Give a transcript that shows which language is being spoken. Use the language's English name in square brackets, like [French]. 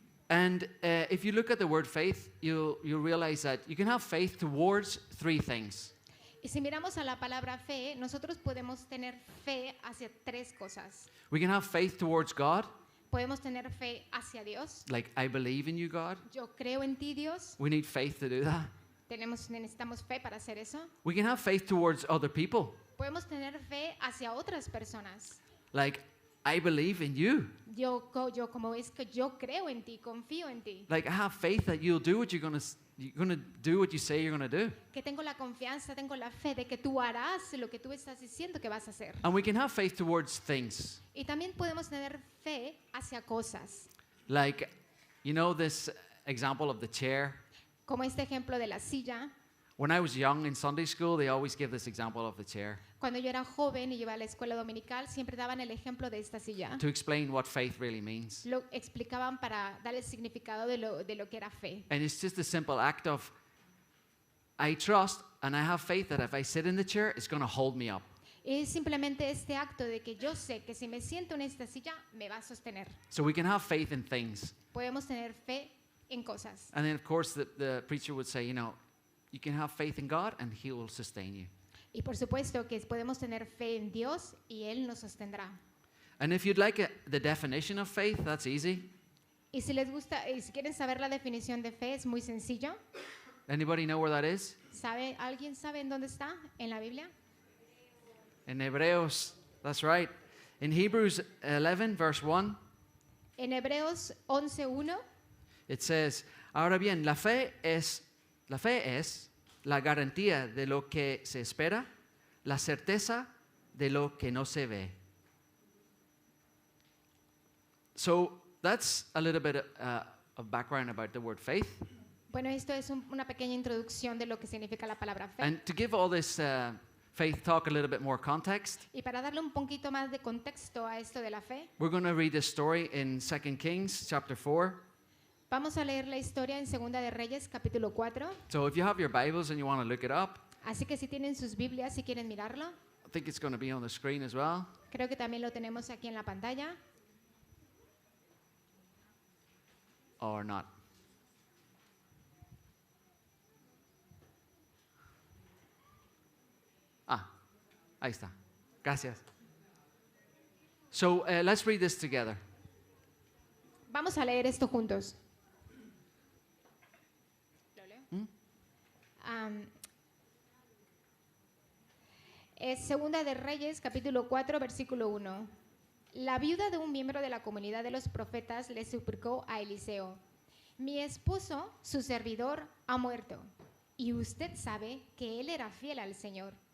[English] And if you look at the word faith, you'll realize that you can have faith towards three things. [Spanish] Y si miramos a la palabra fe, nosotros podemos tener fe hacia tres cosas. [English] We can have faith towards God, [Spanish] Podemos tener fe hacia Dios. [English] like I believe in you, God. [Spanish] Yo creo en ti, Dios. [English] We need faith to do that. [Spanish] Necesitamos fe para hacer eso. [English] We can have faith towards other people, [Spanish] Podemos tener fe hacia otras personas. [English] like I believe in you. [Spanish] Yo como es que yo creo en ti, confío en ti. [English] Like I have faith that you'll do what you're gonna do what you say you're gonna do. [Spanish] Que tengo la confianza, tengo la fe de que tú harás lo que tú estás diciendo que vas a hacer. [English] And we can have faith towards things, [Spanish] Y también podemos tener fe hacia cosas. [English] like you know this example of the chair. [Spanish] Como este ejemplo de la silla. [English] When I was young in Sunday school, they always give this example of the chair [Spanish] Cuando yo era joven y iba a la escuela dominical, siempre daban el ejemplo de esta silla. [English] to explain what faith really means. [Spanish] Lo explicaban para dar el significado de lo que era fe. [English] And it's just a simple act of I trust and I have faith that if I sit in the chair, it's going to hold me up. [Spanish] Es simplemente este acto de que yo sé que si me siento en esta silla, me va a sostener. [English] So we can have faith in things. [Spanish] Podemos tener fe en cosas. [English] And then, of course, the preacher would say, you know, you can have faith in God and He will sustain you. [Spanish] Y por supuesto que podemos tener fe en Dios y Él nos sostendrá. [English] And if you'd like the definition of faith, that's easy. [Spanish] Y si les gusta, y si quieren saber la definición de fe, es muy sencillo. [English] Anybody know where that is? [Spanish] ¿Alguien sabe en dónde está en la Biblia? [English] In Hebreos, that's right. In Hebrews 11, verse 1, [Spanish] En Hebreos 11:1 [English] it says, [Spanish] ahora bien, la fe es la garantía de lo que se espera, la certeza de lo que no se ve. [English] So that's a little bit of background about the word faith. [Spanish] Bueno, esto es una pequeña introducción de lo que significa la palabra fe. [English] And to give all this faith talk a little bit more context, [Spanish] Y para darle un poquito más de contexto a esto de la fe, [English] we're going to read this story in 2 Kings chapter 4. [Spanish] vamos a leer la historia en Segunda de Reyes, capítulo 4. [English] So if you have your Bibles and you want to look it up, [Spanish] Así que si tienen sus Biblias, si quieren mirarlo, [English] I think it's going to be on the screen as well. [Spanish] creo que también lo tenemos aquí en la pantalla. [English] Or not. [Spanish] Ahí está. Gracias. [English] So let's read this together. [Spanish] Vamos a leer esto juntos. ¿Lo leo? Es Segunda de Reyes, capítulo 4, versículo 1. La viuda de un miembro de la comunidad de los profetas le suplicó a Eliseo: mi esposo, su servidor, ha muerto, y usted sabe que él era fiel al Señor.